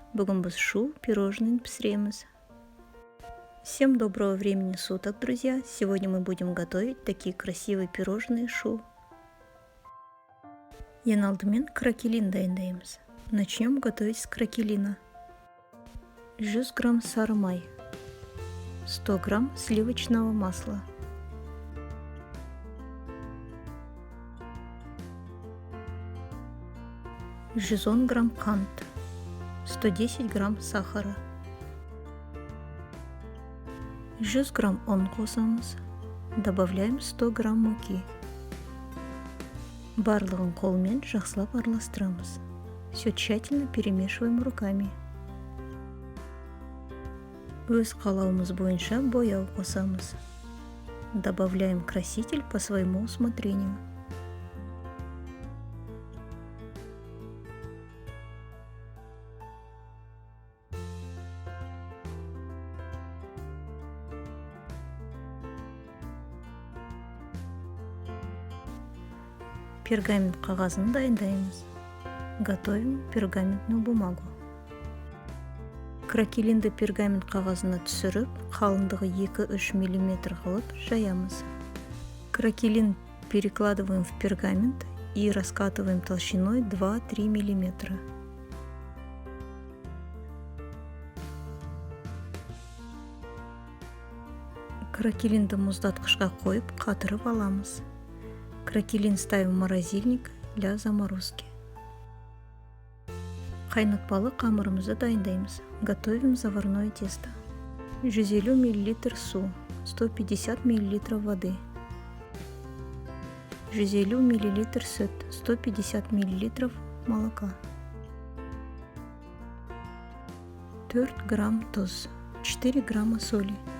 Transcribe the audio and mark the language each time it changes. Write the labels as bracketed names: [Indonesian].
[Kazakh] Бүгін біз шу пирожныйын пісіреміз. [Russian] Всем доброго времени суток, друзья. Сегодня мы будем готовить такие красивые пирожные шу. [Kazakh] Ең алдымен кракелин дайындаймыз. [Russian] Начнем готовить с кракелина. [Kazakh] 100 грамм сары май, 100 грамм [Russian] сливочного масла, [Kazakh] 110 грамм қант, 110 грамм [Russian] сахара, [Kazakh] 100 грамм ұн қосамыз. [Russian] Добавляем 100 грамм муки. [Kazakh] Барлығын қолмен жақсылап араластырамыз. [Russian] Все тщательно перемешиваем руками. [Kazakh] Өз қалауымыз бойынша бояу қосамыз. [Russian] Добавляем краситель по своему усмотрению. [Kazakh] Пергамент қағазын дайындаймыз. [Russian] Готовим пергаментную бумагу. [Kazakh] Кракелинді пергамент қағазына түсіріп, қалыңдығы 2-3 мм қылып жаямыз. [Russian] Кракелин перекладываем в пергамент и раскатываем толщиной 2-3 мм. [Kazakh] Кракелинді мұздатқышқа қойып, қатырып аламыз. [Russian] Кракелин ставим в морозильник для заморозки. [Kazakh] Қайнатпалы қамырымызды дайындаймыз. [Russian] Готовим заварное тесто. 150 мл [Kazakh] су, [Russian] 150 мл воды, 150 мл [Kazakh] сүт, [Russian] 150 мл молока, 4 грамм [Kazakh] тұз, [Russian] 4 грамма соли,